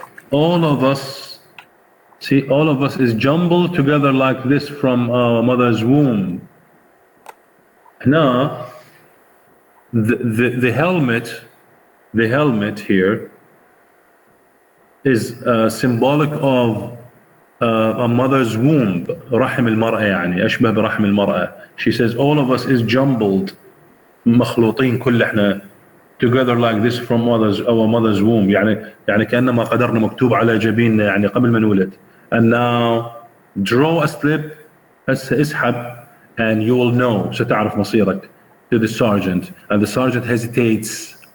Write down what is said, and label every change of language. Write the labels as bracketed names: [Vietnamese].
[English] All of us, see, all of us is jumbled together like this from our mother's womb. Now, the helmet here is symbolic of a mother's womb. [Arabic] رحم المرأة يعني أشبه برحم المرأة. [English] She says all of us is jumbled, [Arabic] مخلوطين كل احنا [English] together like this from our mother's womb. [Arabic] يعني كأنما قدرنا مكتوب على جبيننا يعني قبل ما نولد. [English] And now draw a slip. [Arabic] هسه اسحب [English] and you will know. [Arabic] ستعرف مصيرك. [English] To the sergeant, and the sergeant hesitates.